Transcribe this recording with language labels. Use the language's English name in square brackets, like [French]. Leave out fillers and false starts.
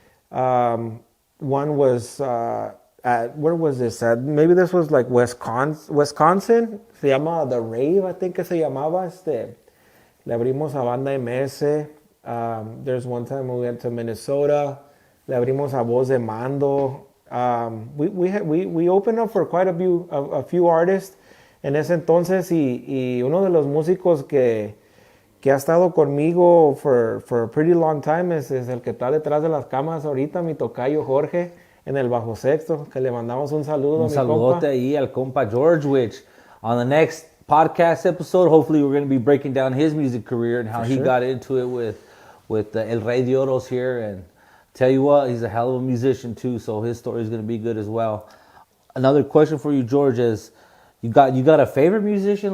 [English] One was where was this at? Maybe this was like Wisconsin. [Spanish] Se llama The Rave, [English] I think [Spanish] que se llamaba. Le abrimos a Banda MS. [English] There's one time we went to Minnesota. [Spanish] Le abrimos a Voz de Mando. [English] We opened up for quite a few artists [Spanish] en ese entonces y uno de los músicos que ha estado conmigo [English] for a pretty long time [Spanish] es el que está detrás de las cámaras ahorita, mi tocayo Jorge, en el bajo sexto, que le mandamos un saludo. Un saludote ahí al compa [English] George, which on the next podcast episode, hopefully we're going to be breaking down his music career and how he got into it with El Rey de Oros here. And tell you what, he's a hell of a musician too, so his story is going to be good as well. Another question for you, George, is you got a favorite musician?